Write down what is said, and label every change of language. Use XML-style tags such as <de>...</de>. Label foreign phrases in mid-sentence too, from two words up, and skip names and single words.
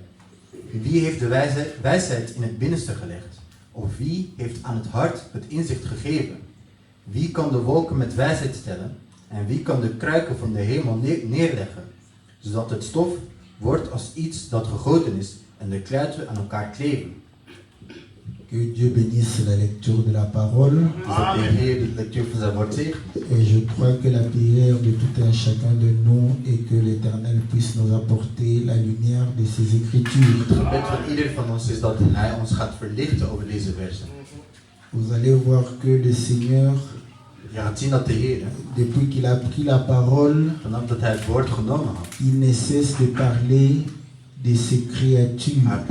<nl>Wie heeft de wijsheid in het binnenste gelegd? Of wie heeft aan het hart het inzicht gegeven? Wie kan de wolken met wijsheid stellen? En wie kan de kruiken van de hemel neerleggen? Zodat het stof wordt als iets dat gegoten is en de kluiten aan elkaar kleven.</nl> <fr>Que Dieu bénisse la lecture de la parole. Et je crois que la prière de tout un chacun de nous est que l'Éternel puisse nous apporter la lumière de ses Écritures. Vous allez voir que le Seigneur, depuis qu'il a pris la parole, il ne cesse de parler de ses créatures.</fr>